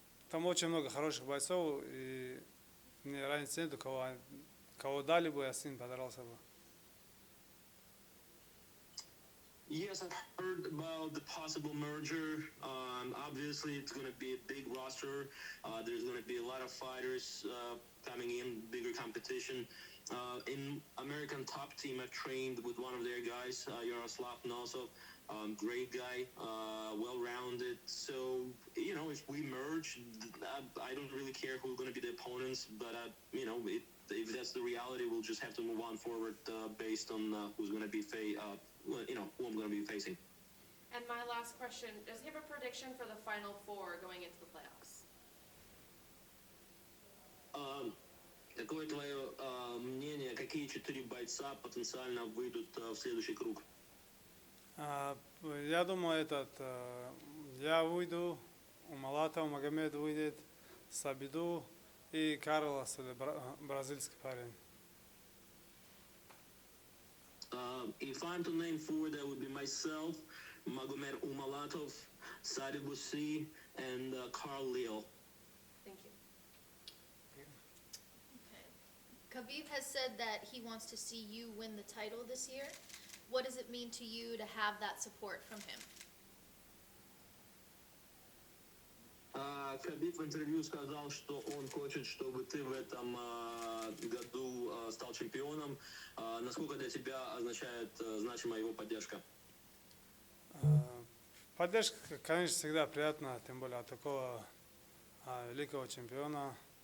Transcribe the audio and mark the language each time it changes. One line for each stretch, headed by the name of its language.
Russian: Там очень много хороших бойцов, и мне разницы нет, кого дали бы, я с ним подрался бы.
English: Yes, I've heard about the possible merger. Obviously, it's going to be a big roster. There's going to be a lot of fighters coming in, bigger competition. In American Top Team, I've trained with one of their guys, Yaroslav Nosov. Great guy, well-rounded. So, if we merge, I don't really care who's going to be the opponents, but, if that's the reality, we'll just have to move on forward based on who's going to be who I'm going to be facing. And my last question, does he have a prediction for the Final Four going into the playoffs?
Russian: Какое твое мнение, какие 4 бойца потенциально выйдут в следующий круг? Я думаю, я выйду, Умалатов, Магомед выйдет, Сабиду и Карлос, бразильский парень.
English: If I'm to name 4, that would be myself, Magomed Umalatov, Sadi Bussi, and Carl Leal. Thank you. Okay. Khabib has said that he wants to see you win the title this year. What does it mean to you to have that support from him?
Russian: Кhabib в интервью сказал, что он хочет, чтобы ты в этом году стал чемпионом. Насколько для тебя означает значима его поддержка? Поддержка, конечно, всегда приятна, тем более от такого великого чемпиона.